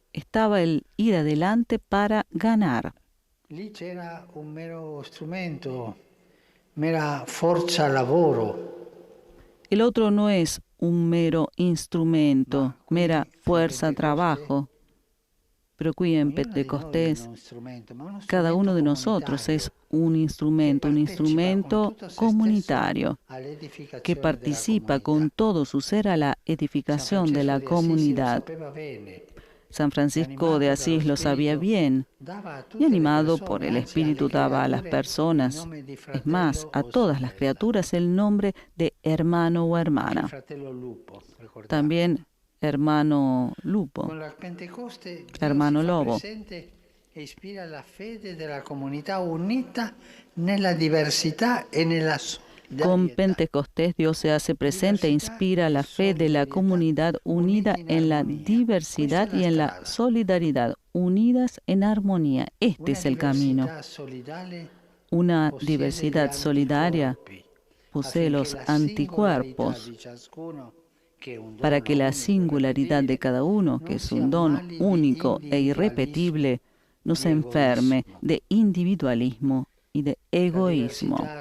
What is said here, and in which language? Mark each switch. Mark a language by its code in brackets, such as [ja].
[es] Estaba el ir adelante para ganar. [it] Lì c'era un mero strumento, mera forza lavoro. [es] El otro no es un mero instrumento, mera fuerza trabajo. Pero aquí en Pentecostés, cada uno de nosotros es un instrumento comunitario que participa con todo su ser a la edificación de la comunidad. San Francisco de Asís lo sabía bien y animado por el Espíritu daba a las personas, es más, a todas las criaturas, el nombre de hermano o hermana. También hermano lupo, hermano lobo. [it] E ispira la fede della comunità unita nella diversità e nella solidarietà. [es] Con Pentecostés Dios se hace presente e inspira la fe de la comunidad unida en la diversidad y en la solidaridad, unidas en armonía. Este es el camino. Una diversidad solidaria posee los anticuerpos para que la singularidad de cada uno, que es un don único e irrepetible, no se enferme de individualismo y de egoísmo.